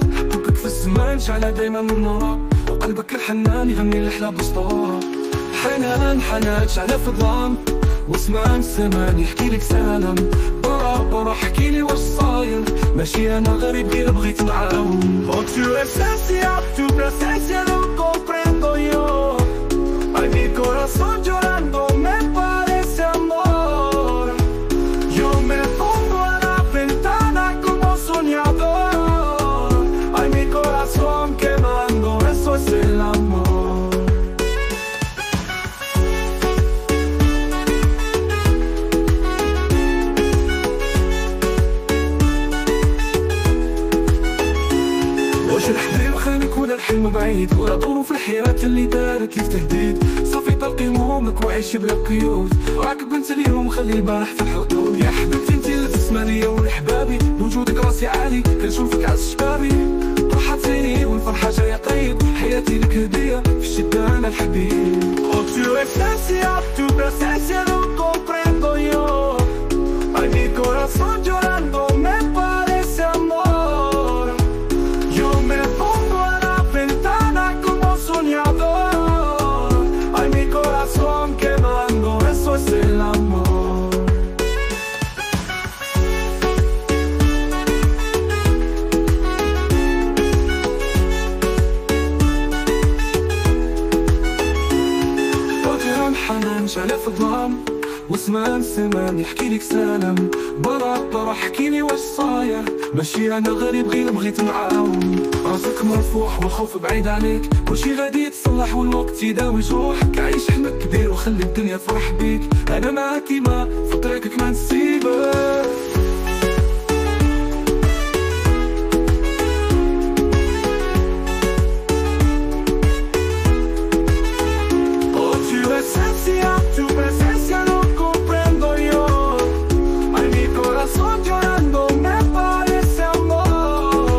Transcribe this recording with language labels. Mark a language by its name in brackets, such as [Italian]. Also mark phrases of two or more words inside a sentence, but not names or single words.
[Arabic] حبك في الزمان شعلها دايما من نورا، وقلبك الحنان يغني الأحلى بسطورة. حنان حنان شعلها في الظلام، واسمع الزمان يحكي لك سلام. برا حكيلي واش صاير، ماشي انا غريب غير بغيت نعاون. [Spanish] Oh tu esencia, tu presencia no comprendo yo. Ay mi corazón llorando me parece amor. Yo me pongo a la ventana como soñador. Ay mi corazón quemando, eso es el amor. [Arabic] واش الحبيب خانك ولا الحلم بعيد، ولا ظروف الحياة اللي دارت لك تهديد. صافي طلقي همومك وعيشي بلا قيود، راكب انت اليوم خلي البارح في الحدود. يا حبيبتي انتي اللي تسمعني ولحبابي، بوجودك راسي عالي كنشوفك عز شبابي. طرحت عيني والفرحة جاية طيب، حياتي لك هدية في الشدة انا الحبيب. [Spanish] Oh tu esencia, tu presencia no comprendo yo. Ay mi corazón llorando me parece amor. Yo me pongo a la ventana como soñador. Ay mi corazón quemando, eso es el amor. [Arabic] فجأة حنان شعلة في الظلام، واسمع الزمان يحكي لك سلام. برا حكيلي واش صاير، ماشي انا غريب غير بغيت نعاون. راسك مرفوع والخوف بعيد عليك، كلشي غادي يتصلح والوقت يداوي جروحك. عيش حلمك كبير وخلي الدنيا تفرح بيك، انا معاك كيما في طريقك ما نسيبك. [Spanish] Oh tu esencia, tu presencia no comprendo yo. Ay mi corazón llorando me parece amor.